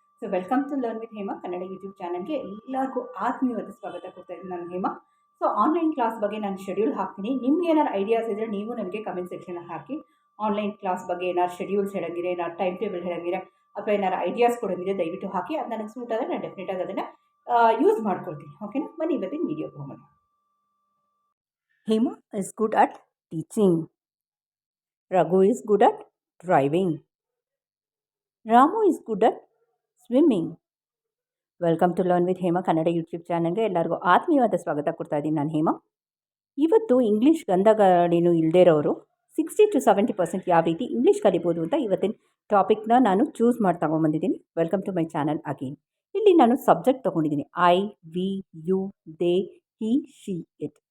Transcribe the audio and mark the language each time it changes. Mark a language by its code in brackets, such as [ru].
[kn] So welcome to learn with Hema Kannada YouTube ಚಾನಲ್ಗೆ ಎಲ್ಲರಿಗೂ ಆತ್ಮೀಯವಾದ ಸ್ವಾಗತ ಕೊಡ್ತಾ ಇದ್ದೀನಿ ನಾನು ಹೇಮಾ. ಸೊ ಆನ್ಲೈನ್ ಕ್ಲಾಸ್ ಬಗ್ಗೆ ನಾನು ಶೆಡ್ಯೂಲ್ ಹಾಕ್ತೀನಿ. ನಿಮ್ಗೆ ಏನಾರು ಐಡಿಯಾಸ್ ಇದ್ದರೆ ನೀವು ನನಗೆ ಕಮೆಂಟ್ ಸೆಕ್ಷನ್ ಹಾಕಿ. ಆನ್ಲೈನ್ ಕ್ಲಾಸ್ ಬಗ್ಗೆ ಏನಾರು ಶೆಡ್ಯೂಲ್ಸ್ ಹೇಳಂಗಿದ್ರೆ, ಏನಾರು ಟೈಮ್ ಟೇಬಲ್ ಹೇಳಂಗಿದ್ರೆ ಅಥವಾ ಏನಾರು ಐಡಿಯಾಸ್ ಕೊಡೋಂಗಿದ್ರೆ ದಯವಿಟ್ಟು ಹಾಕಿ. ಅದು ನನಗೆ ಸೂಟ್ ಆದರೆ ನಾನು ಡೆಫಿನೆಟಾಗಿ ಅದನ್ನು ಯೂಸ್ ಮಾಡ್ಕೊಳ್ತೀನಿ. ಓಕೆನಾ? ಬನ್ನಿ ಇವತ್ತಿನ ವೀಡಿಯೋಗೆ ಹೋಗೋಣ. [en] Hema is good at teaching. Raghu is good at driving. Ramu is good at swimming. [kn] Welcome to learn with Hema Kannada YouTube ಚಾನಲ್ಗೆ ಎಲ್ಲರಿಗೂ ಆತ್ಮೀಯವಾದ ಸ್ವಾಗತ ಕೊಡ್ತಾ ಇದ್ದೀನಿ ನಾನು ಹೇಮಾ. ಇವತ್ತು ಇಂಗ್ಲೀಷ್ ಗಂಧಗಾಡಿನೂ ಇಲ್ಲದೇ ಇರೋರು 60-70% ಯಾವ ರೀತಿ ಇಂಗ್ಲೀಷ್ ಕಲಿಬೋದು ಅಂತ ಇವತ್ತಿನ ಟಾಪಿಕ್ನ ನಾನು ಚೂಸ್ ಮಾಡಿ ತಗೊಂಬಂದಿದ್ದೀನಿ. [en] Welcome to my channel again. [kn] ಇಲ್ಲಿ ನಾನು ಸಬ್ಜೆಕ್ಟ್ ತೊಗೊಂಡಿದ್ದೀನಿ. [en] I, we, you, they, he, she, it.